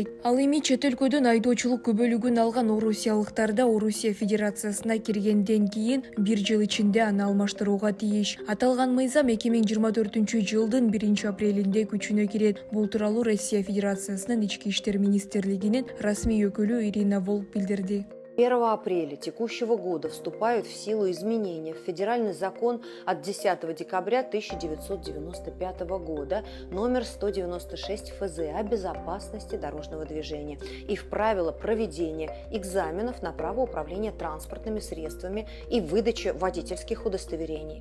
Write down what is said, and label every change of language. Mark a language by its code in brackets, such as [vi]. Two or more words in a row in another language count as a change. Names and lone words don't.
[ky] Ал эми чет өлкөдөн айдоочулук күбөлүгүн алган орусиялыктар да Орусия Федерациясына киргенден кийин 1 жыл ичинде аны алмаштырууга тийиш. Аталган мыйзам 2024-жылдын 1-апрелинде күчүнө кирет. Бул тууралуу Россия Федерациясынын ички иштер министрлигинин расмий өкүлү Ирина Волк билдирди. [ru] 1 апреля текущего года вступают в силу изменения в Федеральный закон от 10 декабря 1995 года номер 196 ФЗ о безопасности дорожного движения и в правила проведения экзаменов на право управления транспортными средствами и выдачи водительских удостоверений.